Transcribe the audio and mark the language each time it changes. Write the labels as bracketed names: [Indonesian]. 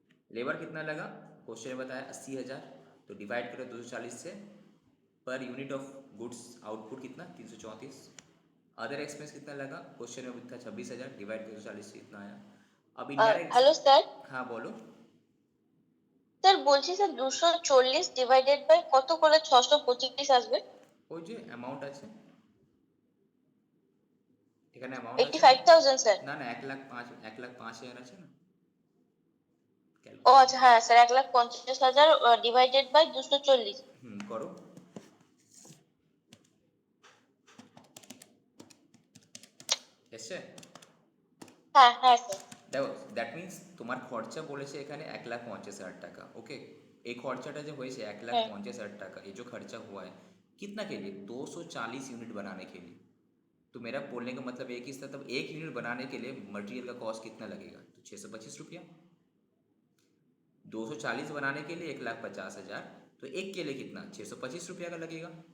[Hindi] Labour कितना लगा, question में बताया 80,000, तो डिवाइड करो 240 से, per unit of goods output कितना 334। अदर एक्सपेंस कितना लगा, क्वेश्चन में था 26,000, डिवाइड करो 240 से, इतना आया। अब [Bangla] হ্যালো স্যার। [Hindi] इनडायरेक्ट, हाँ बोलो। [Bangla] স্যার বলছি স্যার 240 ডিভাইডেড বাই কত করলে 625 আসবে? ওই যে অ্যামাউন্ট আছে, এখানে অ্যামাউন্ট আছে 85,000 স্যার। না, 1,05,000 আছে না, ও আচ্ছা, হ্যাঁ স্যার, 1,50,000 ডিভাইডেড বাই 240। করো, এসছে। হ্যাঁ হ্যাঁ স্যার। দেখো দ্যাট মিনস তোমার খরচা বলেছে এখানে 1,50,000 টাকা, ओके। এই খরচাটা जो হয়েছে 1,50,000 টাকা, [Hindi] ये जो खर्चा हुआ है कितना के लिए, 240 यूनिट बनाने के लिए। तो मेरा बोलने का मतलब एक ही था, तब 1 यूनिट बनाने के लिए मटेरियल का कॉस्ट कितना लगेगा, तो 625 रुपया। 240 बनाने के लिए 1,50,000, तो एक के लिए कितना 625 रुपया का लगेगा।